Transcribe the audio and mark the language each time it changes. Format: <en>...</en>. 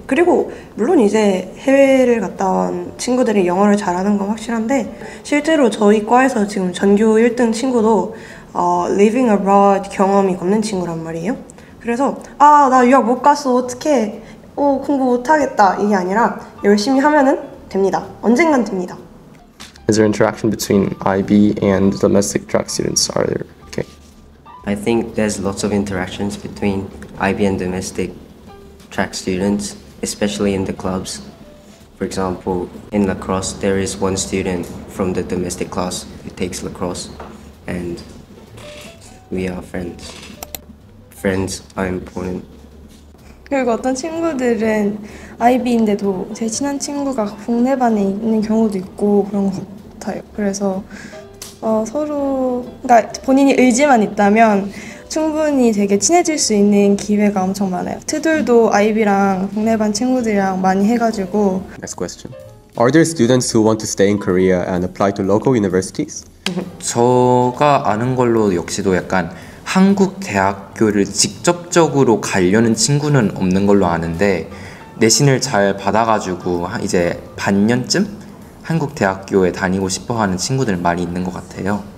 <ko>그리고 물론 이제 해외를 갔다 온 친구들이 영어를 잘하는 건 확실한데 실제로 저희 과에서 지금 전교 1등 친구도</ko> <en>living abroad</en> <ko>경험이 없는 친구란 말이에요. 그래서 나 유학 못 갔어 어떡해 공부 못하겠다 이게 아니라 열심히 하면은 됩니다. 언젠간 됩니다.</ko> <en>Is there interaction between IB and domestic track students? Are there? Okay. I think there's lots of interactions between IB and domestic track students, especially in the clubs. For example, in lacrosse, there is one student from the domestic class who takes lacrosse, and we are friends. Friends are important.</en> <ko>그리고 어떤 친구들은 IB인데도 제 친한 친구가 국내반에 있는 경우도 있고 그런 것 같아요. 그래서 서로 그러니까 본인이 의지만 있다면 충분히 되게 친해질 수 있는 기회가 엄청 많아요. 트들도 IB랑 국내반 친구들이랑 많이 해가지고.</ko> <en>Next question. Are there students who want to stay in Korea and apply to local universities?</en> <ko>제가 아는 걸로 역시도 약간 한국 대학교를 직접적으로 가려는 친구는 없는 걸로 아는데 내신을 잘 받아가지고 이제 반년쯤 한국 대학교에 다니고 싶어하는 친구들 많이 있는 것 같아요.</ko>